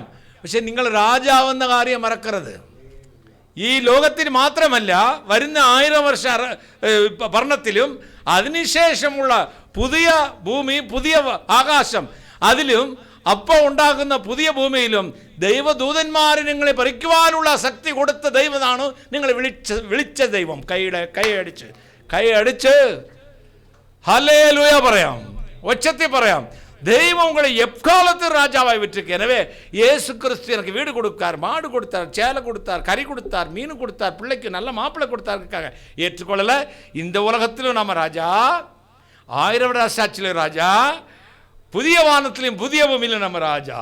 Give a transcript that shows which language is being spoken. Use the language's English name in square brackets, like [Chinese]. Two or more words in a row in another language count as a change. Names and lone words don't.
[Malayalam] പക്ഷെ നിങ്ങൾ രാജാവെന്ന കാര്യം മറക്കരുത്. ഈ ലോകത്തിന് മാത്രമല്ല, വരുന്ന 1000 വർഷ ഭരണത്തിലും അതിനുശേഷമുള്ള പുതിയ ഭൂമി, പുതിയ ആകാശം, അതിലും അപ്പം ഉണ്ടാകുന്ന പുതിയ ഭൂമിയിലും ദൈവദൂതന്മാരെ നിങ്ങളെ ഭരിക്കുവാനുള്ള ശക്തി കൊടുത്ത ദൈവമാണ് നിങ്ങളെ വിളിച്ച ദൈവം. കൈയടിച്ച് ഹല്ലേലൂയ പറയാം, ഒച്ചത്തിൽ പറയാം. [Tamil] தெய்வம் உங்களை எக்காலத்து ராஜாவாய் விட்டுருக்கு. எனவே இயேசு கிறிஸ்து எனக்கு வீடு கொடுத்தார், மாடு கொடுத்தார், சேலை கொடுத்தார், கறி கொடுத்தார், மீன் கொடுத்தார், பிள்ளைக்கு நல்ல மாப்பிள்ளை கொடுத்தாருக்காக ஏற்றுக்கொள்ளல. இந்த உலகத்திலும் நம்ம ராஜா, 1000 வருட சாட்சியிலும் ராஜா, புதிய வானத்திலும் புதிய பூமியிலும் நம்ம ராஜா.